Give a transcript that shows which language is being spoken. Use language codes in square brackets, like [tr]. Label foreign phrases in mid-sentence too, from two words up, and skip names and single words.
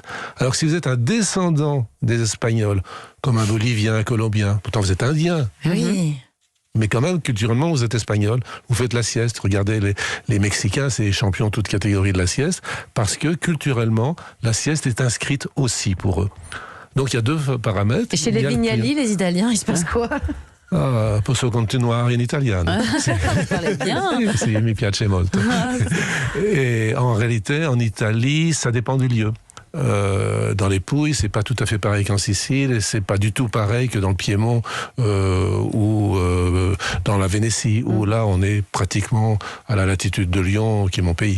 [fr] Alors que si vous êtes un descendant des Espagnols, comme un Bolivien, un Colombien, pourtant vous êtes Indien, Mais quand même, culturellement, vous êtes espagnol, vous faites la sieste. Regardez, les Mexicains, c'est les champions toutes catégories de la sieste, parce que culturellement, la sieste est inscrite aussi pour eux. Donc il y a 2 paramètres. Et chez les Vignali, les Italiens, il se passe quoi? [it] Posso continuare in italiano. [fr] Vous parlez bien. [it] Sì, mi piace molto. [fr] Et en réalité, en Italie, ça dépend du lieu. Dans les Pouilles, c'est pas tout à fait pareil qu'en Sicile, et c'est pas du tout pareil que dans le Piémont ou dans la Vénétie, où là on est pratiquement à la latitude de Lyon, qui est mon pays.